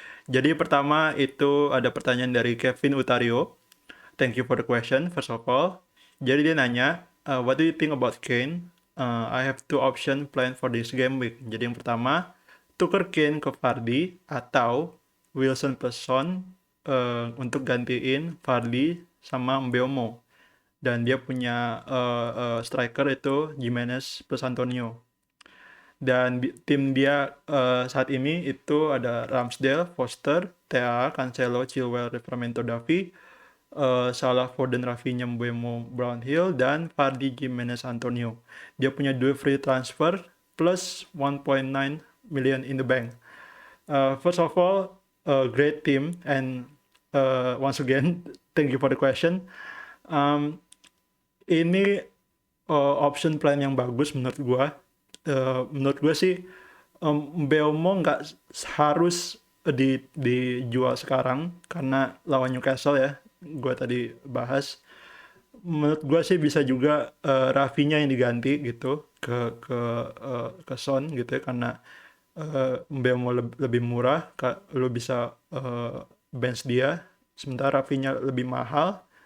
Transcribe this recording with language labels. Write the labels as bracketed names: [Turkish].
[Indonesian] Jadi pertama itu ada pertanyaan dari Kevin Utario. [English] Thank you for the question, first of all. [Indonesian] Jadi dia nanya, [English] what do you think about Kane? I have two option planned for this game week. [Indonesian] Jadi yang pertama, tuker Kane ke Vardy atau Wilson plus Son untuk gantiin Vardy sama Mbeumo. Dan dia punya striker itu Jimenez plus Antonio. Dan tim dia saat ini itu ada Ramsdale, Foster, Tea, Cancelo, Chilwell, Livramento, Davi, Salah, Foden, Rafinha, Mbeumo, Brownhill, dan Vardy, Jimenez, Antonio. Dia punya dua free transfer [English] plus 1.9 million in the bank. First of all, a great team, and once again, thank you for the question. [Indonesian] Ini option plan yang bagus menurut gua. Menurut gue sih Mbeumo nggak harus dijual sekarang karena lawan Newcastle ya, gue tadi bahas. Menurut gue sih bisa juga Rafinha yang diganti gitu ke Son gitu ya, karena Mbeumo lebih murah, lo bisa bench dia, sementara Rafinha lebih mahal.